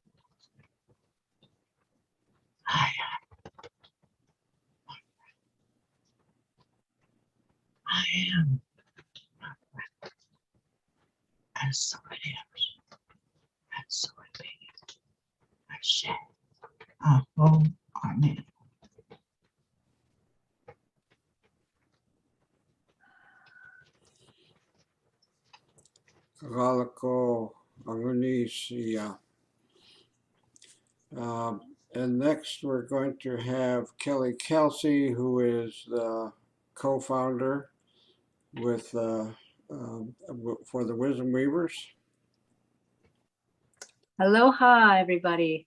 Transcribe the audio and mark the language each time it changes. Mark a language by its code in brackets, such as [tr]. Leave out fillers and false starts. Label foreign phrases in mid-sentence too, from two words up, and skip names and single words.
[en] I am my breath. I am my breath. And so it is. And so it be. Ashe. Aho. Amen. Kagalako Angunisia. And next we're going to have Kelly Kelsey, who is the co-founder with for the Wisdom Weavers. Aloha, everybody.